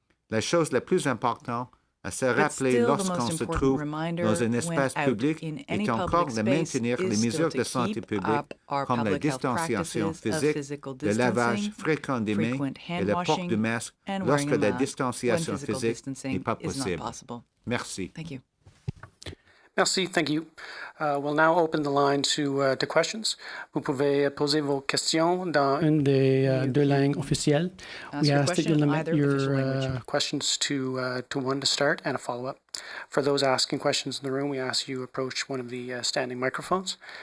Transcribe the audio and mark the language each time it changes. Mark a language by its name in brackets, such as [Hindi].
[French] La chose la plus importante à se rappeler lorsqu'on se trouve dans un espace public est encore de maintenir les mesures de santé publique comme la distanciation physique, le lavage fréquent des mains et le port du masque lorsque la distanciation physique n'est pas possible. Merci. Merci, [English] thank you. We'll now open the line to questions. [French] Vous pouvez poser vos questions dans une des deux langues officielles. [English] We ask that you limit your questions to one to start and a follow-up. For those asking questions in the room, we ask you approach one of the standing microphones.